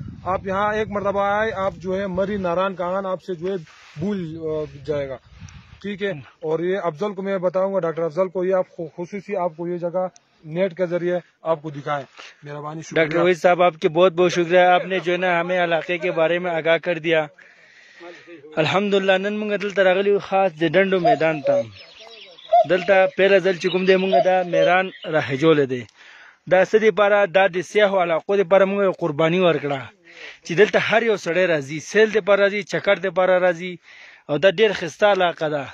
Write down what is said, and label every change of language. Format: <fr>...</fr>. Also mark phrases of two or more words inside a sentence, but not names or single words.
<ur>آپ یہاں ایک مرتبہ آئے، آپ جو ہے مری ناران کا آنگن آپ سے جو ہے بھول جائے گا، ٹھیک ہے. اور یہ افضل کو میں بتاؤں گا، ڈاکٹر افضل کو، یہ آپ خصوصی آپ کو یہ جگہ نیٹ کے ذریعے آپ کو دکھائیں. مہربانی. ڈاکٹر وحید صاحب آپ کے بہت بہت شکریہ، آپ نے جو ہے نا ہمیں علاقے کے بارے میں آگاہ کر دیا.</ur> <ps>الحمدللہ نن مونږ دلته راغلي خاص د ډنډو میدان ته. دلته پیله ځل چې کوم دی مونږ دا میران راهجولی دی، دا څه دپاره، دا د سیاحو علاقو دپاره مونږ قرباني ورکړه چې دلته هر یو سړی راځي، سیل دپاره راځي، چکر دپاره راځي، او دا ډېر ښایسته علاقه ده.</ps>